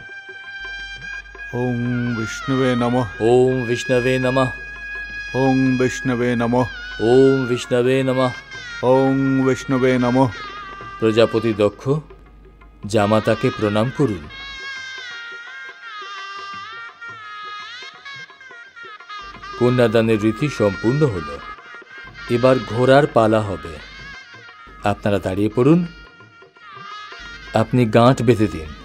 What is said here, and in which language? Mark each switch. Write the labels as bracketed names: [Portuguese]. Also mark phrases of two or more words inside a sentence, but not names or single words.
[Sanskrit] ओम विष्णुवे नमः। ओम विष्णवे नमः। ओम विष्णुवे नमः। ओम विष्णवे नमः। ओम विष्णुवे नमः। [Bangla] प्रजापति दक्ष জামাতাকে প্রণাম করুন। কন্যাদানের রীতি সম্পূর্ণ হলো, এবার ঘোড়ার পালা হবে। আপনারা দাঁড়িয়ে পড়ুন, আপনি গাঁট বেঁধে দিন।